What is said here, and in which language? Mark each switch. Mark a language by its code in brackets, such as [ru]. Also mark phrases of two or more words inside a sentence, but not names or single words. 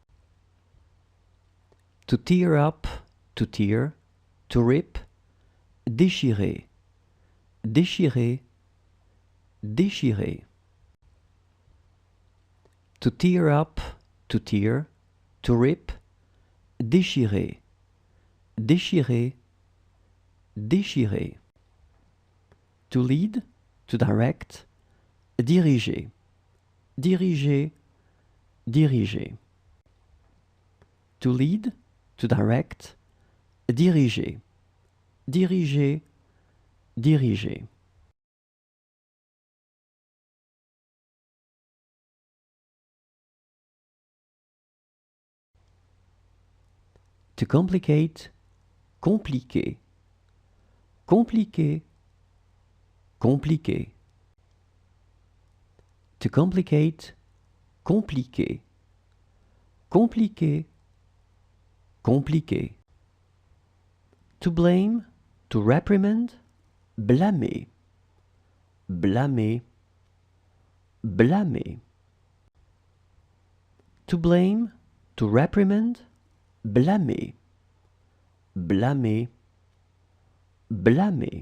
[en] To tear up, to tear, to rip, [fr] déchirer, déchirer, déchirer. [en] To tear up, to tear, to rip, [fr] déchirer, déchirer, déchirer. [en] To lead, to direct, [fr] diriger, diriger, diriger. [en] To lead, to direct, [fr] diriger, diriger, diriger. [en] To complicate, [fr] compliquer, compliquer, compliquer. [en] To complicate, [fr] compliquer, compliquer, compliquer. [en] To blame, to reprimand, [fr] blâmer, blâmer, blâmer. [en] To blame, to reprimand, [fr] blâmer, blâmer, blâmer.